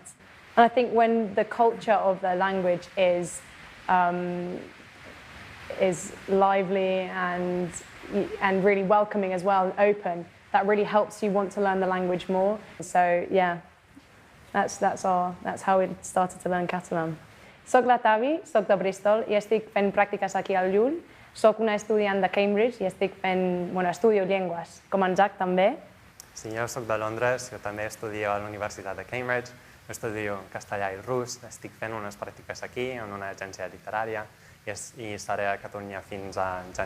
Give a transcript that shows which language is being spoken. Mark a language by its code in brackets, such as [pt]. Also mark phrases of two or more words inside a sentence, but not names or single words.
[en] And I think when the culture of the language is lively and really welcoming as well, and open, that really helps you want to learn the language more. So yeah, that's how we started to learn Catalan. [ca] Soc la Tavi, soc de Bristol i estic fent pràctiques aquí al Llull. Soc una estudiant de Cambridge i estic fent, estudio llengües, com en Zach també. Sí, jo soc de Londres, jo també estudio a la Universitat de Cambridge, estudio castellà i rus, estic fent unes pràctiques aquí en una agència literària i estaré a Catalunya fins a gener.